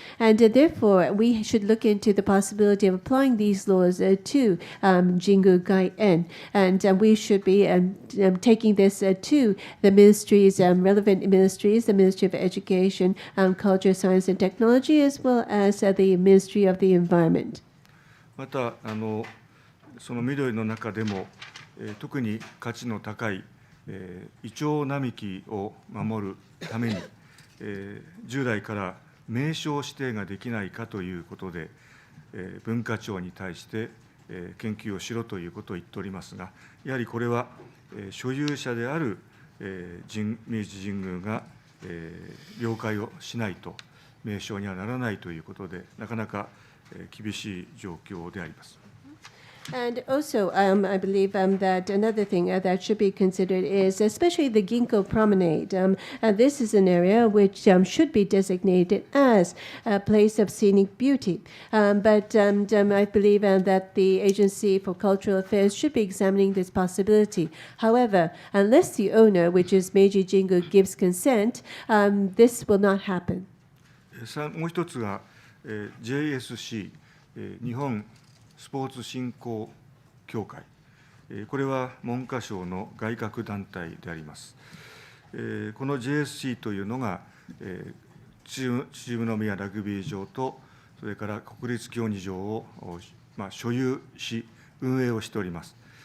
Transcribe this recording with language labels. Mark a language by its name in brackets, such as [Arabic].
[English] And therefore, we should look into the possibility of applying these laws to Jingu Gaien. And we should be taking this to the ministries, relevant ministries, the Ministry of Education, Culture, Science, and Technology, as well as the Ministry of the Environment. [Japanese] またその緑の中でも、特に価値の高い、イチョウ並木を守るために、従来から名称指定ができないかということで、文化庁に対して、研究をしろということを言っておりますが、やはりこれは、所有者である、明治神宮が、了解をしないと名称にはならないということで、なかなか厳しい状況であります。 [English] And also, I believe that another thing that should be considered is especially the Ginkgo Promenade. This is an area which should be designated as a place of scenic beauty. But I believe that the Agency for Cultural Affairs should be examining this possibility. However, unless the owner, which is Meiji Jingu, gives consent, this will not happen. [Japanese] もう一つが、JSC、日本スポーツ振興協会、これは文科省の外郭団体であります。この JSC というのが、秩父宮ラグビー場と、それから国立競技場を、所有し、運営をしております。